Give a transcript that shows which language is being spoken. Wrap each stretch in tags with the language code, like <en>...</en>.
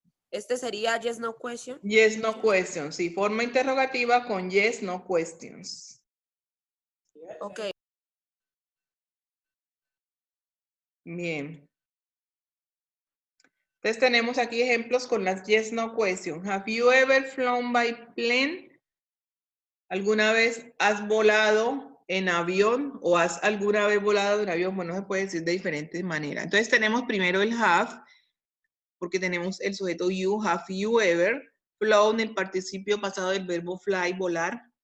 <es>Este sería</es> <en>yes, no question. Yes, no questions.</en> <es>Sí, forma interrogativa con</es> <en>yes, no questions. Ok.</en> <es>Bien. Entonces tenemos aquí ejemplos con las</es> <en>yes, no questions. Have you ever flown by plane?</en> <es>¿Alguna vez has volado en avión o has alguna vez volado en avión? Bueno, se puede decir de diferentes maneras. Entonces tenemos primero el have, porque tenemos el sujeto you,</es> <en>have you ever,</en> <es>flown, el participio pasado del verbo fly, volar.</es>